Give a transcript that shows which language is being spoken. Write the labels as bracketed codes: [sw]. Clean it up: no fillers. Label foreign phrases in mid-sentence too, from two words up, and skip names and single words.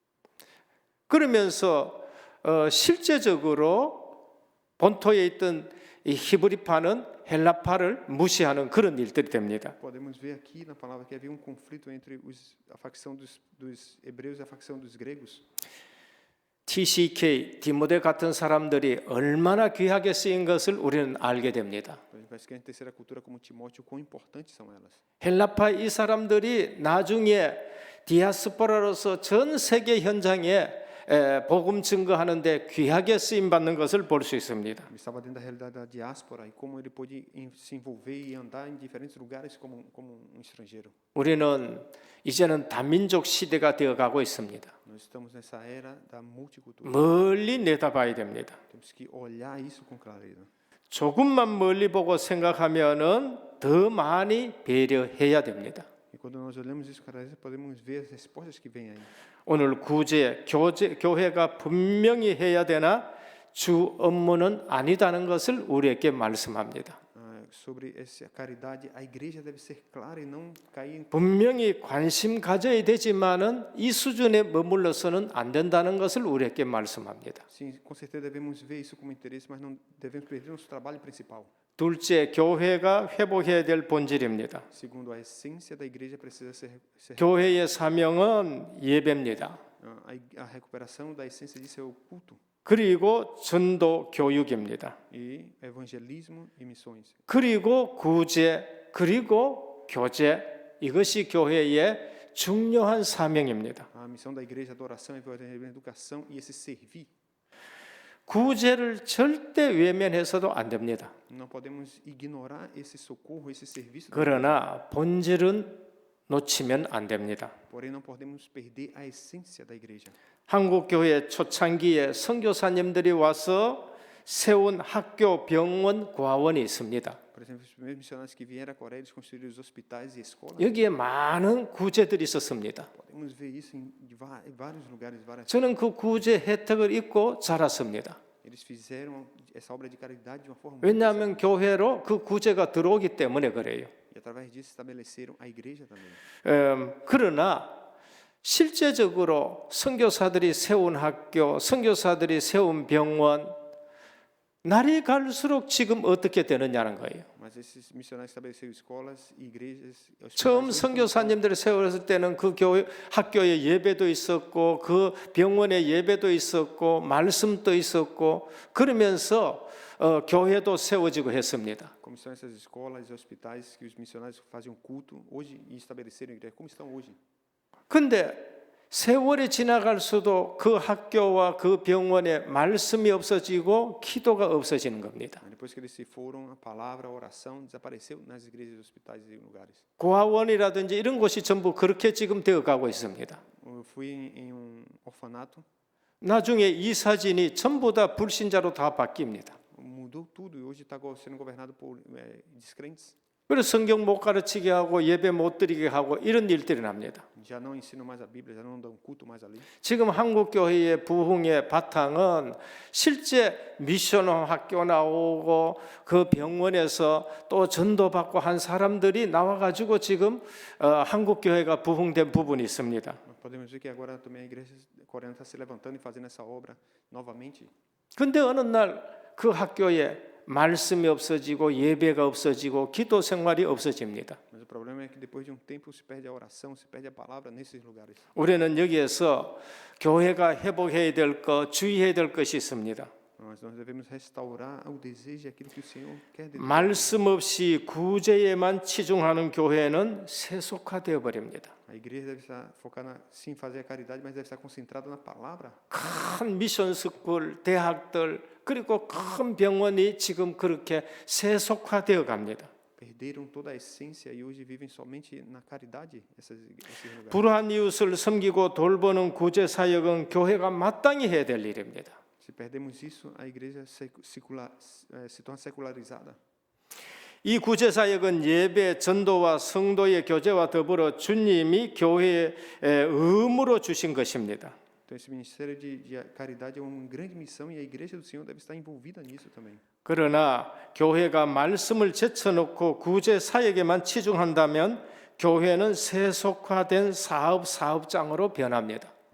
[ko] 그러면서 실제적으로 본토에 있던 이 히브리파는 헬라파를 무시하는 그런 일들이 됩니다. [pt] Podemos ver aqui na palavra que havia conflito entre a facção dos hebreus e a facção dos gregos. [ko] TCK, 디모데 같은 사람들이 얼마나 귀하게 쓰인 것을 우리는 알게 됩니다. [pt] Parece que a terceira cultura como Timóteo, quão importantes são elas. [ko] 헬라파 이 사람들이 나중에 디아스포라로서 전 세계 현장에 복음 증거하는데 귀하게 쓰임 받는 것을 볼 수 있습니다. [pt] Ele estava dentro da realidade da diáspora e como ele pôde se envolver e andar em diferentes lugares como estrangeiro. [ko] 우리는 이제는 다민족 시대가 되어 가고 있습니다. [pt] Nós estamos nessa era da multicultura. [ko] 멀리 내다봐야 됩니다. [pt] Temos que olhar isso com clareza. [ko] 조금만 멀리 보고 생각하면은 더 많이 배려해야 됩니다. [pt] E quando nós olhamos isso com clareza, podemos ver as respostas que vêm aí. [ko] 오늘 교회가 분명히 해야 되나 주 업무는 아니다는 것을 우리에게 말씀합니다. [pt] Sobre essa caridade, a igreja deve ser clara e não cair em [ko] 분명히 관심 가져야 되지만은 이 수준에 머물러서는 안 된다는 것을 우리에게 말씀합니다. [pt] Sim, com certeza devemos ver isso como interesse, mas não devemos perder nosso trabalho principal. [ko] 둘째, 교회가 회복해야 될 본질입니다. [pt] Segundo, a essência da igreja precisa ser [ko] 교회의 사명은 예배입니다. [pt] a recuperação da essência disso é o culto [ko] 그리고 전도 교육입니다. [pt] e evangelismo e missões. [ko] 그리고 구제, 그리고 교제, 이것이 교회의 중요한 사명입니다. [pt] A missão da igreja, adoração, evangelismo, educação e esse servir. [ko] 구제를 절대 외면해서도 안 됩니다. [pt] Não podemos ignorar esse socorro, esse serviço. [ko] 그러나 본질은 놓치면 안 됩니다. [pt] Porém, não podemos perder a essência da igreja. [ko] 한국 교회 초창기에 선교사님들이 와서 세운 학교, 병원, 고아원이 있습니다. [pt] Por exemplo, os primeiros missionários que vieram à Coreia, eles construíram os hospitais e escolas. [ko] 여기에 많은 구제들이 있었습니다. [pt] Podemos ver isso em vários lugares, várias. [ko] 저는 그 구제 혜택을 입고 자랐습니다. [pt] Eles fizeram essa obra de caridade de uma forma [ko] 왜냐하면 교회로 그 구제가 들어오기 때문에 그래요. [pt] e através disso estabeleceram a igreja também. [ko] 그러나 실제적으로 선교사들이 세운 학교, 선교사들이 세운 병원, 날이 갈수록 지금 어떻게 되느냐는 거예요. [pt] Mas esses missionários estabeleceram escolas e igrejas. [ko] 처음 선교사님들이 세웠을 때는 그 교회 학교에 예배도 있었고 그 병원에 예배도 있었고 말씀도 있었고 그러면서 교회도 세워지고 했습니다. [pt] Como estão essas escolas e hospitais que os missionários faziam culto hoje e estabeleceram igreja? Como estão hoje? [ko] 근데 세월이 지나갈수록 그 학교와 그 병원에 말씀이 없어지고 기도가 없어지는 겁니다. [pt] Depois que eles se foram, a palavra, a oração desapareceu nas igrejas, hospitais e lugares. [ko] 고아원이라든지 이런 곳이 전부 그렇게 지금 되어가고 있습니다. [pt] Eu fui em orfanato. [ko] 나중에 이 사진이 전부 다 불신자로 다 바뀝니다. [pt] Mudou tudo e hoje está sendo governado por descrentes. [ko] 그래서 성경 못 가르치게 하고 예배 못 드리게 하고 이런 일들이 납니다. [pt] Já não ensinam mais a Bíblia, já não dão culto mais ali. [ko] 지금 한국 교회의 부흥의 바탕은 실제 미션 학교 나오고 그 병원에서 또 전도받고 한 사람들이 나와 가지고 지금 한국 교회가 부흥된 부분이 있습니다. [pt] Podemos ver que agora também a igreja coreana está se levantando e fazendo essa obra novamente. [ko] 근데 어느 날 그 학교에 말씀이 없어지고 예배가 없어지고 기도 생활이 없어집니다. [pt] Mas o problema é que depois de tempo se perde a oração, se perde a palavra nesses lugares. [ko] 우리는 여기에서 교회가 회복해야 될 것, 주의해야 될 것이 있습니다. [pt] Mas nós devemos restaurar o desejo, aquilo que o Senhor quer de nós. [ko] 말씀 없이 구제에만 치중하는 교회는 세속화되어 버립니다. [pt] A igreja deve estar focada sim fazer a caridade, mas deve estar concentrada na palavra. [ko] 큰 [en] mission school, [ko] 대학들 그리고 큰 병원이 지금 그렇게 세속화되어 갑니다. [pt] Perderam toda a essência e hoje vivem somente na caridade esses lugares. [ko] 불우한 이웃을 섬기고 돌보는 구제 사역은 교회가 마땅히 해야 될 일입니다. [pt] Se perdemos isso, a igreja se torna secularizada. [ko] 이 구제 사역은 예배, 전도와 성도의 교제와 더불어 주님이 교회에 의무로 주신 것입니다. [pt] Então esse ministério de caridade é uma grande missão e a igreja do Senhor deve estar envolvida nisso também. [ko] 그러나 교회가 말씀을 제쳐놓고 구제 사역에만 치중한다면 교회는 세속화된 사업장으로 변합니다.